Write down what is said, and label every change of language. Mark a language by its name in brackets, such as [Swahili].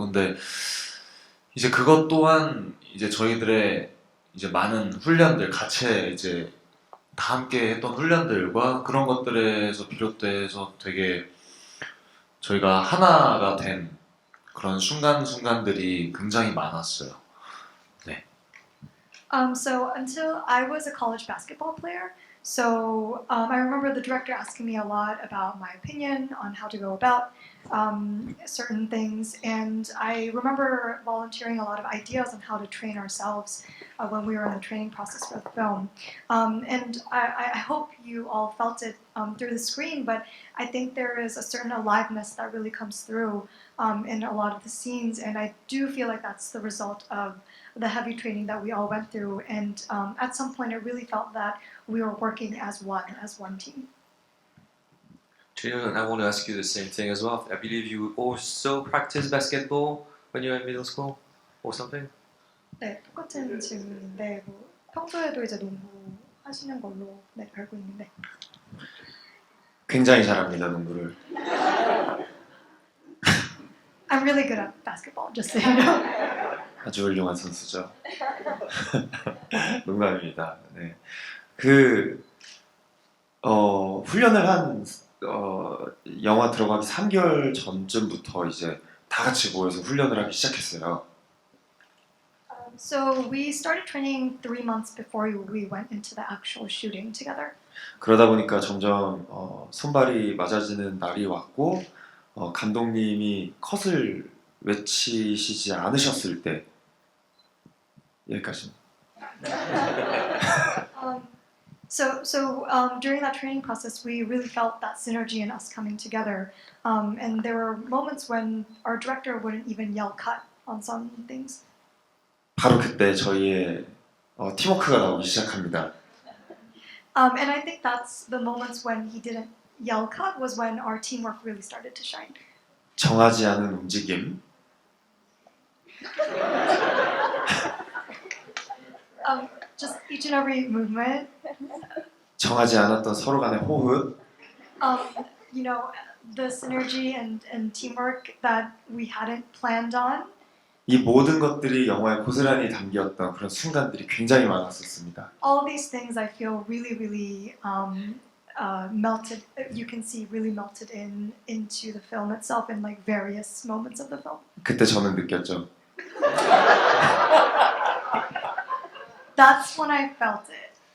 [Korean] 근데 이제 그것 또한 이제 저희들의 이제 많은 훈련들 같이 이제 다 함께 했던 훈련들과 그런 것들에서 비롯돼서 되게 저희가 하나가 된 그런 순간들이 굉장히 많았어요. 네. [English] So until I was a college basketball player, so I remember the director asking me a lot about my opinion on how to go about certain things, and I remember volunteering a lot of ideas on how to train ourselves when we were in the training process for the film. And I hope you all felt it through the screen, but I think there is a certain aliveness that really comes through in a lot of the scenes, and I do feel like that's the result of the heavy training that we all went through, and at some point it really felt that we were working as one team. Julian, I want to ask you the same thing as well. I believe you also practiced basketball when you were in middle school or something? [Korean] 네, 똑같은 질문인데 뭐 평소에도 이제 농구 하시는 걸로 네, 알고 있는데. 굉장히 잘합니다 농구를. [English] I'm really good at basketball, just so you know. [Korean] 아주 훌륭한 선수죠. 농담입니다. 네. 그 훈련을 한 영화 들어가기 3개월 전쯤부터 이제 다 같이 모여서 훈련을 하기 시작했어요. [English] So we started training 3 months before we went into the actual shooting together. [Korean] 그러다 보니까 점점 손발이 맞아지는 날이 왔고 감독님이 컷을 외치시지 않으셨을 때 여기까지. [English] During that training process, we really felt that synergy in us coming together. And there were moments when our director wouldn't even yell cut on some things. [Korean] 바로 그때 저희의 팀워크가 나오기 시작합니다. [English] And I think that's the moments when he didn't yell cut was when our teamwork really started to shine. [Korean] 정하지 않은 움직임, [English] Just each and every movement. [Korean] 정하지 않았던 서로 간의 호흡, [English] You know, the synergy and teamwork that we hadn't planned on. [Korean] 이 모든 것들이 영화에 고스란히 담겼던 그런 순간들이 굉장히 많았었습니다. [English] All these things I feel really melted. You can see really melted into the film itself in like various moments of the film. [Korean] 그때 저는 느꼈죠. [English] That's when I felt it.